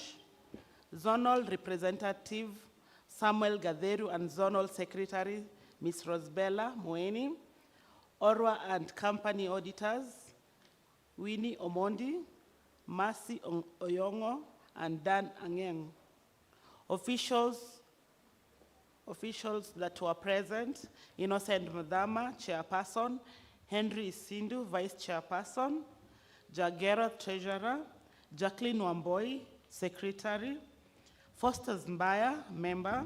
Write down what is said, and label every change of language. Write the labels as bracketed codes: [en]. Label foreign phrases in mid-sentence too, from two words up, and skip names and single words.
[en] Zonal representative Samuel Gatheru and Zonal Secretary Ms. Rosbella Moeni. Orwa and company auditors Winnie Omondi, Mercy Oyongo, and Dan Angeng. Officials that were present: Innocent Mudama, Chairperson; Henry Isindu, Vice Chairperson; Jagera, Treasurer; Jacqueline Wamboi, Secretary; Foster Mbaya, Member.